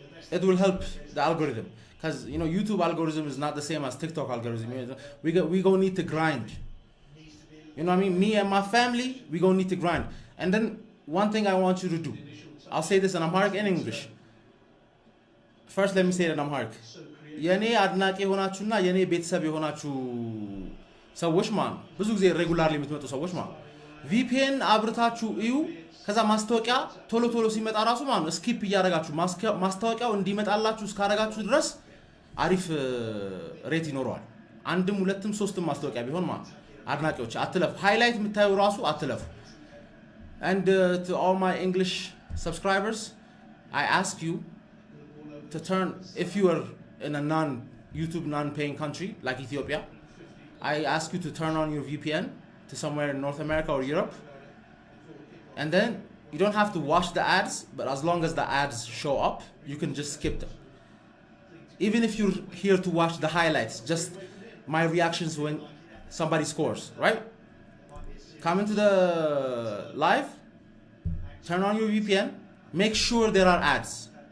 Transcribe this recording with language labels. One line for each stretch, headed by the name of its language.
English: It will help the algorithm. Because, you know, YouTube algorithm is not the same as TikTok algorithm. We gonna need to grind. You know what I mean? Me and my family, we gonna need to grind. And then one thing I want you to do. I'll say this in Amharic and English. First, let me say it in Amharic.
Amharic: የኔ አድናቂ ሆናችሁና የኔ ቤተሰብ የሆናችሁ ሰዎች ማለት ብዙ ጊዜ ሬጉላርሊ የምትመጡ ሰዎች ማለት VPN አብርታችሁ እዩ ከዛ ማስታወቂያ ቶሎ ሲመጣ ራሱ ማለት ነው ስኪፕ እያደረጋችሁ ማስታወቂያው እንዲመጣላችሁ እስካረጋችሁ ድረስ አሪፍ ሬት ይኖረዋል አንድም ሁለትም ሶስትም ማስታወቂያ ቢሆን ማለት አድናቂዎች አትለፉ ሃይላይት የምታዩ ራሱ አትለፉ
English: and to all my English subscribers I ask you to turn if you are in a YouTube non-paying country like Ethiopia, I ask you to turn on your VPN to somewhere in North America or Europe. And then you don't have to watch the ads, but as long as the ads show up, you can just skip them. Even if you're here to watch the highlights, just my reactions when somebody scores, right? Come into the live, turn on your VPN, make sure there are ads.